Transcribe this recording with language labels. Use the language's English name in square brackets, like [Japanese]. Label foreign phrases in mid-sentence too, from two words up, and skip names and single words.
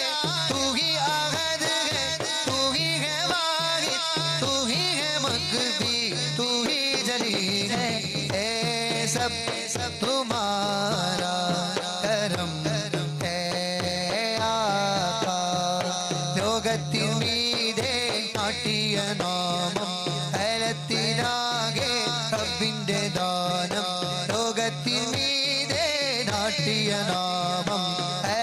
[Hindi] तू ही अहद है, तू ही है वाहिद, तू ही है मक़बी, तू ही जली है। ए सब तुम्हारा करम है आका। [Malayalam] ലോകത്തിൽ മീതെ നാട്ടിയ നാമം കലത്തിലാകെ റബ്ബിന്റെ ദാനം. ലോകത്തിൽ മീതെ നാട്ടിയ നാമം